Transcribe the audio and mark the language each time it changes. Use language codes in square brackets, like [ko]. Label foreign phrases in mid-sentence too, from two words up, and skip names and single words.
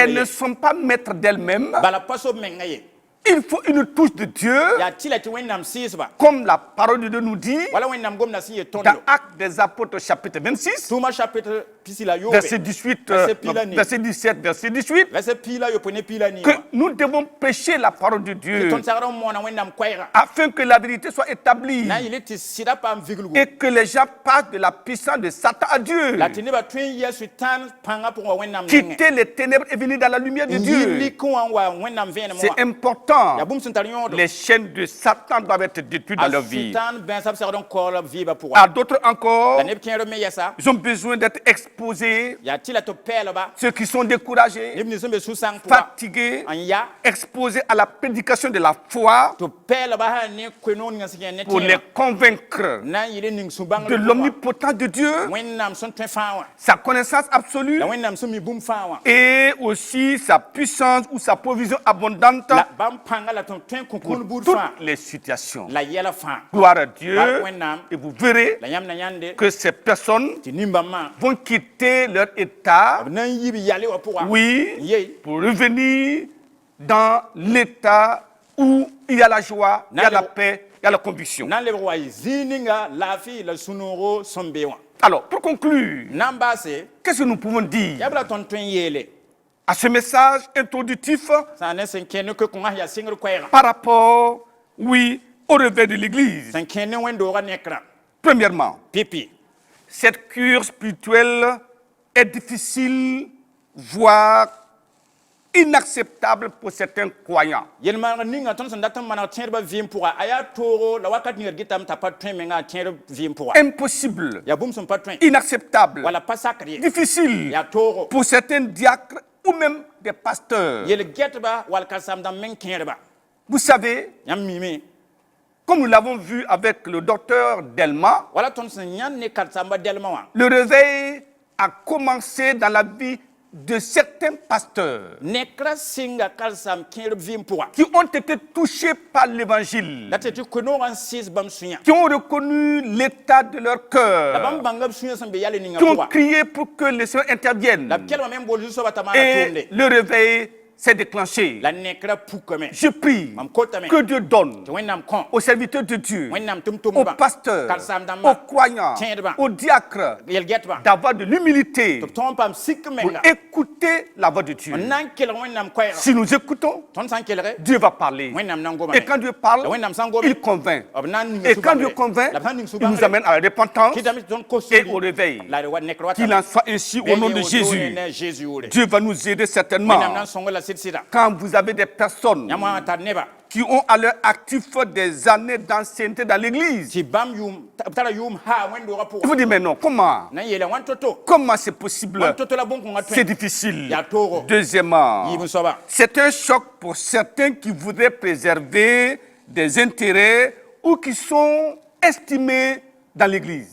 [fr] Elles ne [mos] ye [fr] sont pas maîtres d'elles-mêmes. [mos] bala pa sob menga ye [fr] Il faut une touche de Dieu, [mos] yaa tɩ la tɩ wẽnnaam sɩɩsba [fr] comme la parole de Dieu nous dit, [mos] wala wẽnnaam gomda sẽn yet [fr] dans [mos] tõndo [fr] Actes des Apôtres chapitre 26, [mos] tʋʋma chapitre pisi la yoobe [fr] verset 18, verset 17, verset 18, [mos] verset piila yopoe ne piila [fr] que [mos] niima [fr] nous devons prêcher la parole de [mos] tɩ [fr] Dieu [mos] tõnd sagd n moona wẽnnaam koɛɛga [fr] afin que la vérité soit établie [mos] na n yɩl tɩ sɩda paam viglgu [fr] et que les gens passent de la puissance de Satan à Dieu. [mos] la tɩ nebã tõe n yɩa sʋɩtãan pãngã pʋgẽ wa wẽnnaam nengẽ [fr] Quitter les ténèbres et venir dans la lumière de [mos] n yɩl [fr] Dieu. [mos] lik n wa n wa wẽnnaam vẽenem wã [fr] C'est important. [mos] yaa bũmb sẽn tar yõodo [fr] Les chaînes de Satan doivent être détruites dans [mos] a [fr] leur vie. [mos] sʋɩtãan bãensã b segd n kaoolb vɩɩbã pʋga [fr] À d'autres encore, [mos] la neb kẽer me yɛsa [fr] ils ont besoin d'être exposés. [mos] yaa tɩ la tɩ b pɛɛlba [fr] Ceux qui sont découragés, [mos] neb nins sẽn be sũ-sãng pʋga [fr] fatigués, [mos] n ya [fr] exposés à la prédication de la foi [mos] tɩ b pɛɛlba sã ne koe-noog ninga sẽn yẽ ne [fr] pour les [mos] tẽega [fr] convaincre [mos] na n yɩl n ning [fr] de [mos] sũ-bãngr [fr] l'omnipotence de Dieu, [mos] wẽnnaam sẽn tõe fãa wã [fr] sa connaissance absolue [mos] la wẽnnaam sẽn mi bũmb fãa wã [fr] et aussi sa puissance ou sa provision abondante [mos] la bãmb pãnga la tõnd tõe n kõ [fr] pour [mos] kũun buud [fr] toutes [mos] fãa [fr] les situations. [mos] la yɛla fãa [fr] Gloire à Dieu. [mos] Par wẽnnaam [fr] Et vous verrez [mos] la yãmb na yãnde [fr] que ces personnes [mos] tɩ nin-bãmbã [fr] vont quitter leur état, [mos] b na n yib yale wã pʋga [fr] oui, [mos] n yee [fr] pour revenir dans l'état où il y a la joie, il y a la paix, il y a la conviction. [mos] na n lebg wa zĩig ninga laafɩ la sũ-noogo sẽn be wã [fr] Alors, pour conclure, [mos] na n baase [fr] qu'est-ce que nous pouvons dire [mos] yaa b la tõnd tõe n yeele [fr] à ce message introductif [mos] sã ne sẽn kẽ ne koe-kõnga yaa sɩngr koɛɛga [fr] par rapport, oui, au réveil de l'Église? [mos] sẽn kẽ ne wẽn-doogã nekrã [fr] Premièrement, [mos] pipi [fr] cette cure spirituelle est difficile, voire inacceptable pour certains croyants. [mos] yel-maaneg ninga tõnd sẽn dat n maneg tẽedbã vɩɩm pʋga a yaa toogo la wakat ninga d gɩtame t'a pa tõe menga a tẽed vɩɩm pʋga [fr] Impossible, [mos] yaa bũmb sẽn pa tõe [fr] inacceptable, [mos] wala pa sakd ye [fr] difficile [mos] yaa toogo [fr] pour certains diacres ou même des pasteurs. [mos] yel-gɛtba wall kãsam-dãmb meng kẽedba [fr] Vous savez, [mos] yãmb miime [fr] comme nous l'avons vu avec le docteur Delma, [mos] wala tõnd sẽn yãnd ne kãsamba dɛlmã wã [fr] le réveil a commencé dans la vie de certains pasteurs [mos] nekra sɩnga kalsam kẽerb vɩɩm pʋga [fr] qui ont été touchés par l'évangile, [mos] la tɩ tɩ koe-noogã n sɩɩs bãmb sũ-yã [fr] qui ont reconnu l'état de leur [mos] la [fr] cœur, [mos] bãmb bãnga b sũ-yã sẽn be yale ninga [fr] qui ont [mos] pʋga [fr] crié pour que le Seigneur intervienne. [mos] la b kelma me n bool zu-soabã t'a maana [fr] Et [mos] tʋʋmde [fr] le réveil s'est déclenché. [mos] la nekra pukame [fr] Je prie [mos] mam kotame [fr] que Dieu donne [mos] tɩ wẽnnaam kõ [fr] aux serviteurs de Dieu, [mos] wẽnnaam [fr] aux [mos] tʋm-tʋmdbã [fr] pasteurs, [mos] kalsam-dãmbã [fr] aux croyants, [mos] tẽedbã [fr] aux diacres, [mos] yel-gɛtbã [fr] d'avoir de l'humilité [mos] tɩ b tõog n paam sik [fr] pour [mos] menga [fr] écouter la voix de Dieu. [mos] n na n kelg wẽnnaam koɛɛga [fr] Si nous écoutons, [mos] tõnd sã n kelge [fr] Dieu va parler. [mos] wẽnnaam na n [fr] Et [mos] gomame [fr] quand Dieu parle, [mos] la wẽnnaam sã n gome [fr] il convainc. [mos] b na n ning [fr] Et quand Dieu convainc, [mos] la b sã n ning [fr] il nous amène à la repentance [mos] kɩtame tɩ tõnd kos [fr] et au réveil. [mos] la nekr wa [fr] Qu'il en soit ainsi au nom de Jésus. [mos] Jésus wʋre [fr] Dieu va nous aider [mos] wẽnnaam [fr] certainement. [mos] na n sõng la sɩd-sɩda [fr] Quand vous avez des personnes [mos] yãmb wã n tar neba [fr] qui ont à leur actif des années d'ancienneté dans l'église, [mos] tɩ bãmb b tara yʋʋm haa wẽn-doogã [fr] il [mos] pʋga [fr] vous dites, mais non, comment? [mos] na n yeela wãn to-to [fr] Comment c'est possible? [mos] wãn to-to la bõn-kõngã [fr] C'est [mos] tõe [fr] difficile. [mos] yaa toogo [fr] Deuxièmement, [mos] yiib n soaba [fr] c'est un choc pour certains qui voudraient préserver des intérêts ou qui sont estimés dans l'église.